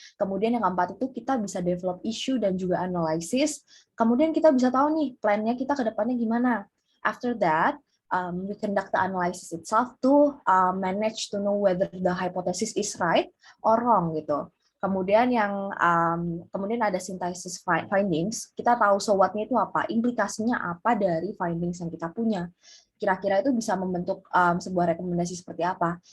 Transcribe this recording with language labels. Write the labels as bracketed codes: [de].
[id] Kemudian yang keempat itu kita bisa develop issue dan juga analysis. Kemudian kita bisa tahu nih plan-nya kita ke depannya gimana. [en] After that, we conduct the analysis itself to manage to know whether the hypothesis is right or wrong gitu. [id] Kemudian kemudian ada synthesis findings. Kita tahu so what-nya itu apa, implikasinya apa dari findings yang kita punya. Kira-kira itu bisa membentuk sebuah rekomendasi seperti apa.